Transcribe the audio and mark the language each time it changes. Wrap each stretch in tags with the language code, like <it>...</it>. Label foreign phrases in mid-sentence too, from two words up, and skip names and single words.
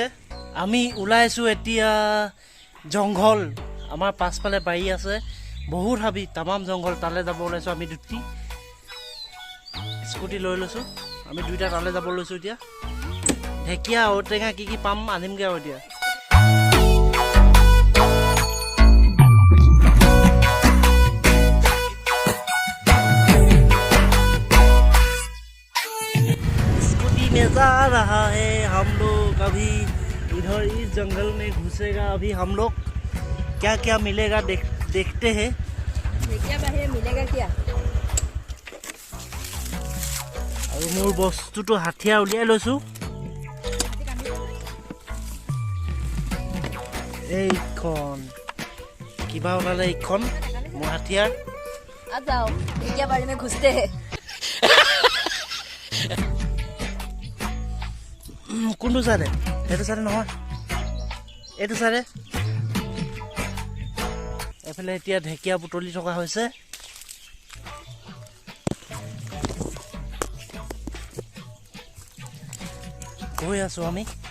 <as>আমি ওলাই আছোঁ এতিয়া জংঘল, আমাৰ পাছফালে বাৰী আছে, বহুত হাবি, তামাম জংঘল, তালৈ যাব ওলাইছোঁ আমি দুটি। স্কুটি লৈ লৈছোঁ, আমি দুইটা তালৈ যাব লৈছোঁ এতিয়া। ঢেকীয়া ঔটেঙা কি পাম আনিমগৈ আৰু এতিয়া।</as> <hi>जा रहा है हम लोग अभी इधर इस जंगल में घुसेगा अभी हम लोग, क्या क्या मिलेगा देखते हैं। मिलेगा क्या और</hi> <as>মোৰ বস্তু তো হাথিয়া ওলিয়াই লৈছোঁ। এইখন কিবা ওলালে, এইখন মোৰ হাথিয়াৰ।</as> <hi>आ जाओ ढेकिया बाड़ी में घुसते हैं।</hi> <as>কোনটো চাৰে? এইটো চাৰে নহয়, এইটো চাৰে। এফালে এতিয়া ঢেকীয়া বুটলি থকা হৈছে। গৈ আছো আমি।</as>